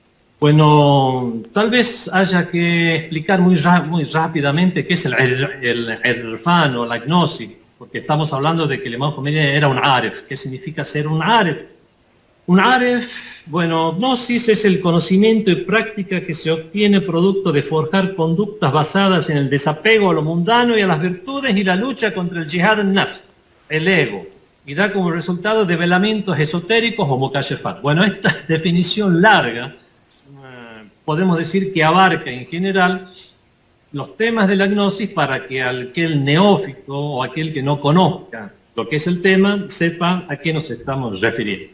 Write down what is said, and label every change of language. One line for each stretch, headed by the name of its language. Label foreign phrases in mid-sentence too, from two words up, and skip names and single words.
Spanish: Bueno, tal vez haya que explicar muy rápidamente qué es el irfan o la gnosis, porque estamos hablando de que el imam Khomeini era un aref. ¿Qué significa ser un aref? Un aref, bueno, gnosis es el conocimiento y práctica que se obtiene producto de forjar conductas basadas en el desapego a lo mundano y a las virtudes y la lucha contra el
Arabic: جهاد النفس,
Spanish: el ego, y da como resultado develamientos esotéricos o mukashefat. Bueno, esta definición larga podemos decir que abarca en general los temas de la gnosis para que aquel neófito o aquel que no conozca lo que es el tema sepa a qué nos estamos refiriendo.